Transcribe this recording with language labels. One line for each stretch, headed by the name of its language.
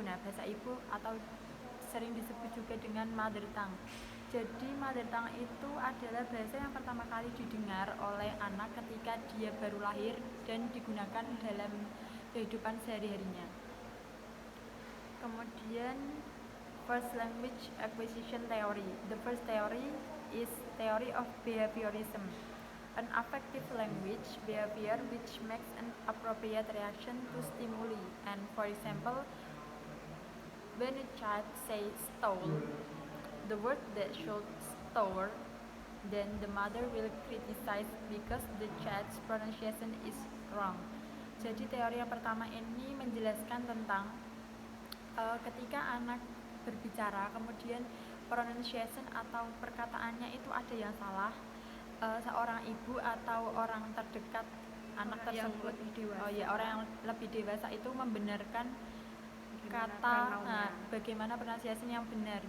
Indonesian: Nah, bahasa ibu atau sering disebut juga dengan mother tongue. Jadi mother tongue itu adalah bahasa yang pertama kali didengar oleh anak ketika dia baru lahir dan digunakan dalam kehidupan sehari-harinya. Kemudian first language acquisition theory.
English: The first theory is theory of behaviorism. An affective language behavior which makes an appropriate reaction to stimuli. And for example, when a child says stole, the word that should store, then the mother will criticize because the child's pronunciation is wrong.
Indonesian: Jadi teori yang pertama ini menjelaskan tentang ketika anak berbicara kemudian pronunciation atau perkataannya itu ada yang salah, seorang ibu atau orang terdekat anak tersebut, orang yang lebih dewasa itu membenarkan kata bagaimana pronunciation yang benar.